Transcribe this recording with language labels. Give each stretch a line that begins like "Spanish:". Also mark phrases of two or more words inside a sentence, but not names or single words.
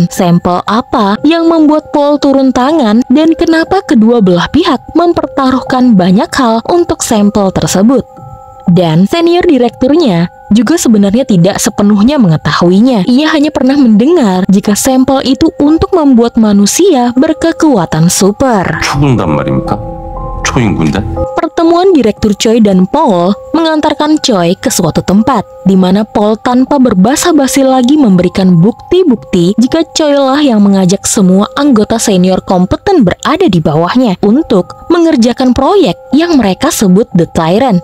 Indonesian: Sampel apa yang membuat Paul turun tangan dan kenapa kedua belah pihak mempertaruhkan banyak hal untuk sampel tersebut. Dan senior direkturnya juga sebenarnya tidak sepenuhnya mengetahuinya. Ia hanya pernah mendengar jika sampel itu untuk membuat manusia berkekuatan super.
Korean: 초공단 말입니까? 초인군단?
Indonesian: Pertemuan Direktur Choi dan Paul mengantarkan Choi ke suatu tempat di mana Paul tanpa berbasa-basi lagi memberikan bukti-bukti jika Choi lah yang mengajak semua anggota senior kompeten berada di bawahnya untuk mengerjakan proyek yang mereka sebut The Tyrant.